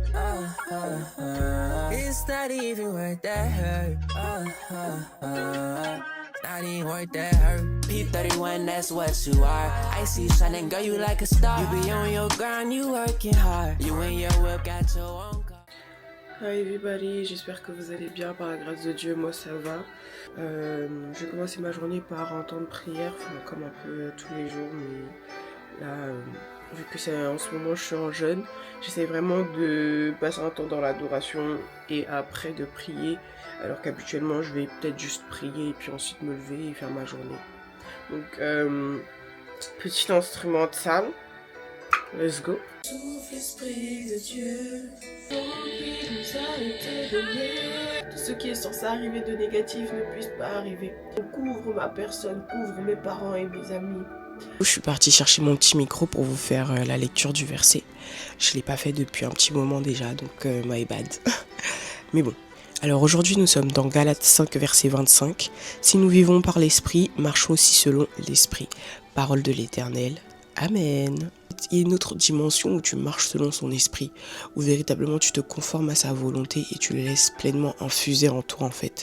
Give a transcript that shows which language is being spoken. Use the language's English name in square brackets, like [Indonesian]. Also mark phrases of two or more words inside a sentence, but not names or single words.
[English] It's not even worth that hurt. Not even worth that hurt. P31, that's what you are. I see you shining, girl, you like a star. You be on your grind, you working hard. You and your whip got your own car. Hi everybody, [French] j'espère que vous allez bien, par la grâce de Dieu, moi ça va. Je vais commencer ma journée par un temps de prière, comme un peu tous les jours, mais là, vu que c'est en ce moment je suis en jeûne, j'essaie vraiment de passer un temps dans l'adoration et après de prier, alors qu'habituellement je vais peut-être juste prier et puis ensuite me lever et faire ma journée. Donc, petit instrument de salle, [English] let's go. [French] Souffle esprit de Dieu, tout ce qui est censé arriver de négatif ne puisse pas arriver. Couvre ma personne, couvre mes parents et mes amis. Je suis partie chercher mon petit micro pour vous faire la lecture du verset. Je ne l'ai pas fait depuis un petit moment déjà, donc [English] my bad. [French] Mais bon. Alors aujourd'hui nous sommes dans Galates 5 verset 25. Si nous vivons par l'esprit, marchons aussi selon l'esprit. Parole de l'Éternel. Amen. Il y a une autre dimension où tu marches selon son esprit, où véritablement tu te conformes à sa volonté et tu le laisses pleinement infuser en toi en fait.